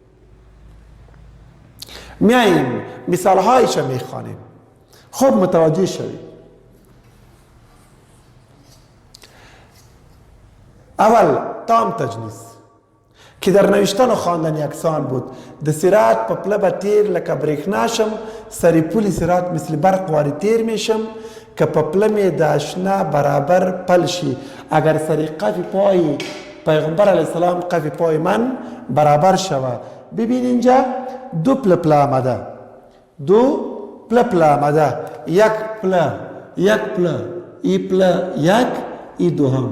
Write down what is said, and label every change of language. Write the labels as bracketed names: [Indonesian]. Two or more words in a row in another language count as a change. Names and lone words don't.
[Persian] میاییم مثال هایش میخوانیم، خوب متوجه شوید. اول تام تجنیس که در نوشتن و خواندن یکسان بود. [Pashto] د سرعت په پله به تیر لکه برېښنا شم، [Persian] سر پل سرعت مثل برق واری تیر میشم [Pashto] که په پله می د اشنا برابر پل شي. [Persian] اگر سر قف پای پیغمبر علیه السلام قف پای من برابر شوه. ببین اینجا دو پله پله آمده، دو پله پله آمده، یک پله یک پله، ای پله یک، ای دوهم.